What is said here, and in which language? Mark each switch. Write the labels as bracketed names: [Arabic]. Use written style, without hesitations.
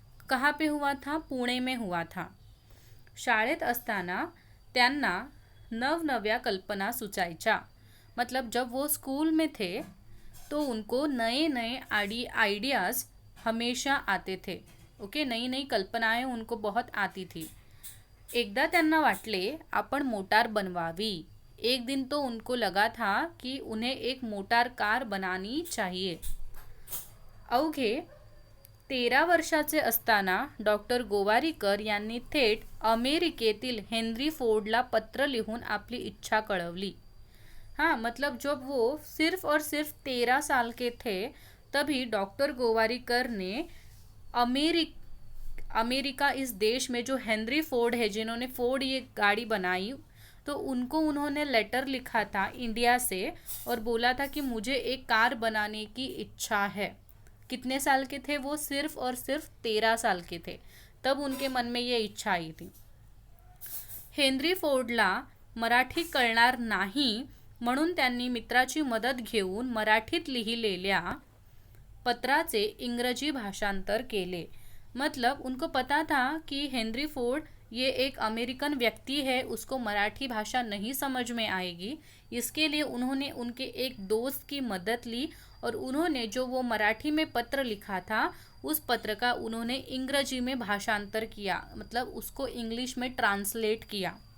[Hindi] कहाँ पे हुआ था? पुणे में हुआ था। [Marathi] शाळेत असताना त्यांना नवनव्या कल्पना सुचायच्या, [Hindi] मतलब जब वो स्कूल में थे तो उनको नए नए आइडियाज़ हमेशा आते थे। ओके, नई नई कल्पनाएं उनको बहुत आती थी। [Marathi] एकदा त्यांना वाटले आपण मोटार बनवावी। [Hindi] एक दिन तो उनको लगा था कि उन्हें एक मोटार कार बनानी चाहिए। [Marathi] अवघे 13 वर्षाचे असताना डॉक्टर गोवारीकर यांनी थेट अमेरिकेतील हेनरी फोर्डला पत्र लिहून आपली इच्छा कळवली। [Hindi] हाँ, मतलब जब वो सिर्फ और सिर्फ 13 साल के थे तभी डॉक्टर गोवारीकर ने अमेरिका इस देश में जो हेनरी फोर्ड है, जिन्होंने फोर्ड ये गाड़ी बनाई, तो उनको उन्होंने लेटर लिखा था इंडिया से और बोला था कि मुझे एक कार बनाने की इच्छा है। कितने साल के थे वो? सिर्फ और सिर्फ 13 साल के थे, तब उनके मन में ये इच्छा आई थी। [Marathi] हेनरी फोर्डला मराठी कळणार नाही म्हणून त्यांनी मित्राची मदत घेऊन मराठीत लिहिलेल्या पत्राचे इंग्रजी भाषांतर केले। [Hindi] मतलब उनको पता था कि हेनरी फोर्ड ये एक अमेरिकन व्यक्ति है, उसको मराठी भाषा नहीं समझ में आएगी, इसके लिए उन्होंने उनके एक दोस्त की मदद ली और उन्होंने जो वो मराठी में पत्र लिखा था उस पत्र का उन्होंने इंग्रजी में भाषांतर किया, मतलब उसको इंग्लिश में ट्रांसलेट किया।